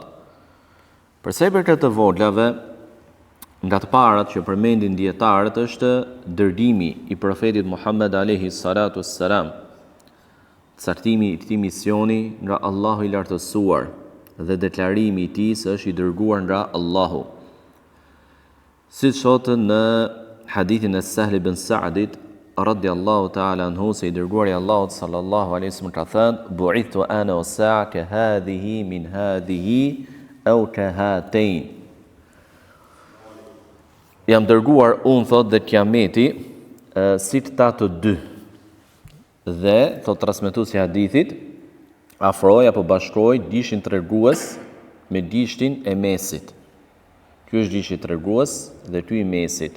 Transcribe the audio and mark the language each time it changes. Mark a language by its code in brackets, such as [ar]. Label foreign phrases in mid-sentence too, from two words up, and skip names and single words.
[sq] Përsepër të voglave, nga të parat që përmendin dietarët është dërgimi i profetit Muhammed [ar] عليه الصلاة والسلام, [sq] caktimi i këtij misioni nga Allahu i lartësuar dhe deklarimi i tij se është i dërguar nga Allahu. Siç thotë në hadithin e Sahl ibn Sa'dit [ar] رضي الله تعالى عنه, [sq] se i dërguari Allahut [ar] صلى الله عليه وسلم [sq] ka thënë: [ar] "بعثت أنا والساعة كهذه من هذه أو كهاتين." [sq] Jam dërguar unë, thot, dhe Kiameti si këta të dy. Dhe thot transmetuesi i hadithit, afroi apo bashkoi dishin tregues me dishin e mesit. Ky është dishi tregues dhe ky i mesit.